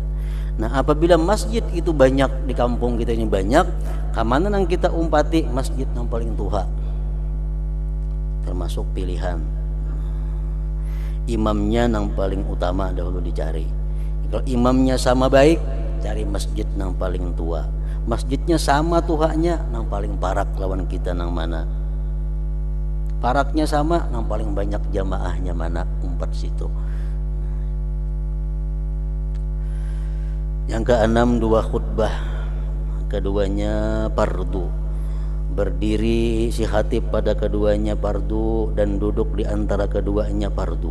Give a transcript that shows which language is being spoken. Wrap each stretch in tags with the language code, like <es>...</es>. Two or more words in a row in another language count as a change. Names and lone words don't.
<bjn>Nah, apabila masjid itu banyak di kampung kita ini banyak, kamana nang kita umpati masjid yang paling tua, termasuk pilihan imamnya nang paling utama dahulu dicari. Kalau imamnya sama baik, cari masjid nang paling tua. Masjidnya sama tuhanya, nang paling parak lawan kita nang mana. Paraknya sama, nang paling banyak jamaahnya mana, umpat situ.</bjn> <id>Yang keenam 2 khutbah, keduanya fardu. Berdiri si khatib pada keduanya fardu dan duduk di antara keduanya fardu.</id>